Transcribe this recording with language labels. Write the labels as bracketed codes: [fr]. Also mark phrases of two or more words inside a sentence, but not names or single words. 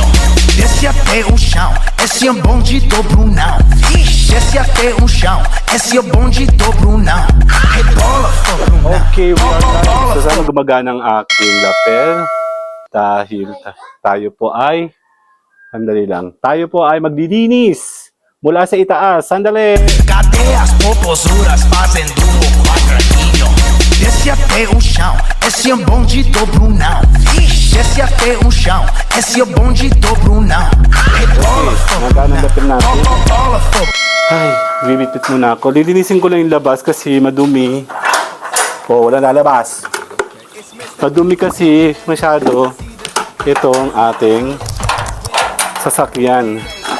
[pt] Desce até o chão, esse é o bonde do Brunão. Desce até o chão, esse é o bonde do Brunão. Rebola, Brunão. [en] Okay, we are done. So, [tl] sana gumagana ang aking lapel dahil tayo po ay, sandali lang, tayo po ay maglilinis mula sa itaas. Sandali! [pt] Cadê as popozuras fazendo o quadradinho? Desce até o chão, esse é o bonde do Brunão. Desce até o chão, esse é o bonde do Brunão. Rebola, [tl] Magana ang lapel natin. [pt] bola, [tl] Ay, bibitbit muna ako. Lilinisin ko lang yung labas kasi madumi. Oh, wala lalabas. Madumi kasi masyado. Ito ang ating sasakyan.